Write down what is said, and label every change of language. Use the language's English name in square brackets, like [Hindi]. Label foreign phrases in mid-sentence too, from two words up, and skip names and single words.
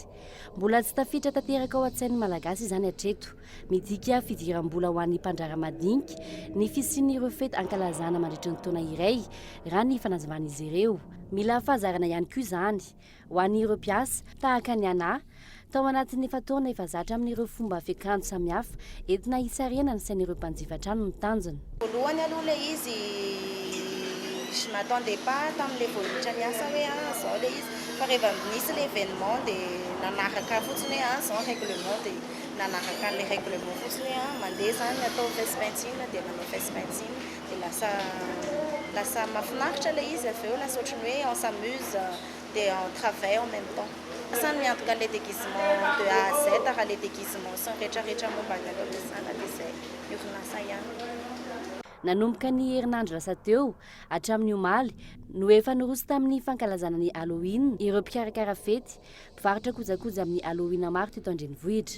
[Malagasy] Mbola tsy tafiditra tanteraka ao an-tsain'ny malagasy izany hatreto, midika fidiram-bola ho an'ny mpandrara madinika ny fisian'ireo fety ankalazana mandritra ny taona iray raha ny fanazavan'izy ireo. Mila fahazarana ihany koa izany ho an'ireo mpiasa tahaka ny anahy tao anatin'ny fataona efa zatra amin'ireo fomba fiakanjo samihafa entina hisarena ny sain'ireo mpanjifa trano ny tanjona. Voalohany aloha le izy [French] je m'attendais pas [Malagasy] tamin'ilay voanitra niasa hoe zao le izy fa rehefa nisy l'événement dia nanaraka fotsiny hoe zao règlement dia nanaraka an'ilay règlement fotsiny hoe mandeha zany atao fesse-peinture dia manao fesse-peinture dia lasa mahafinaritra le izy avy eo lasa ohatrany hoe [French] on s'amuse [Malagasy] dia [French] on travaille en même temps. [Malagasy] Samy miantoka [French] le déguisement de A à Z [Malagasy] raha [French] le déguisement [Malagasy] sy ny rehetrarehetra momba ny aloha dia izay orinasa ihany. Nanomboka ny herinandro lasa teo hatramin'ny omaly no efa niroso tamin'ny fankalazana ny Halloween ireo mpikarakara fety mpivarotra kojakoja amin'ny Halloween maro teto an-drenivohitra.